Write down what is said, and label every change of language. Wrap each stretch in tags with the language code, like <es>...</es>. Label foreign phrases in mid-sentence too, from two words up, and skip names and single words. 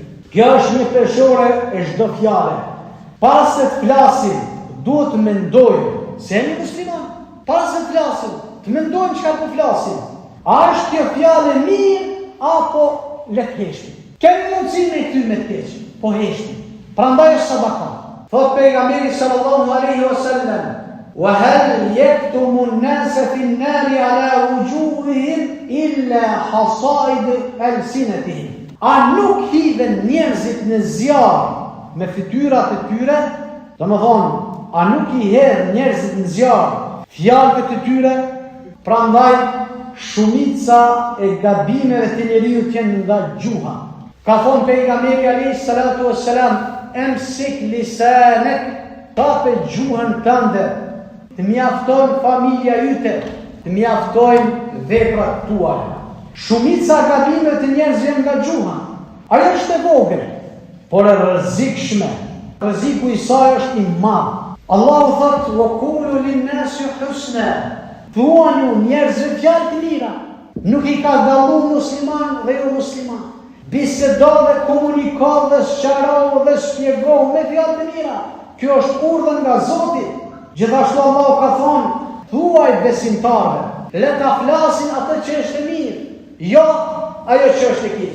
<sq>Kjo është një peshore e çdo fjale. Pas se të flasim, duhet të mendojmë se jemi musliman. Pas se të flasim, të mendojmë çka po flasim. A është kjo fjalë mirë apo le të heshtim? Kemi mundësi me këty me të keq, po heshtim. Prandaj është sadaka. Thot pejgamberi</sq> <ar>صلى الله عليه وسلم وهل يكتم الناس في النار على وجوههم إلا حصائد ألسنتهم."</ar> <sq>A nuk hidhen njerëzit në zjarr me fytyrat e tyre? Domethënë, a nuk I hedh njerëzit në zjarr fjalëve të tyre? Prandaj shumica e gabimeve të njeriut janë nga gjuha. Ka thonë pejgamberi</sq> <ar>عليه الصلاة والسلام: "أمسك لسانك",</ar> <sq>tape gjuhën tënde, të mjaftojnë familja yte, të mjaftojnë veprat tuaja. Shumica gabimeve të njerëzve janë nga gjuha. Ajo është e vogël, por e rrezikshme. Rreziku I saj është I madh. Allahu thotë:</sq> <ar>"وقولوا للناس حسنا",</ar> <sq>thuani njerëzve fjalë të mira. Nuk I ka dalluar musliman dhe jo musliman. Bisedo dhe komuniko dhe sqaro dhe shpjego me fjalë të mira. Kjo është urdhër nga Zoti. Gjithashtu Allahu ka thonë: "Thuaj besimtarëve, le ta flasin atë që është e mirë, jo ajo që është e keq."</sq>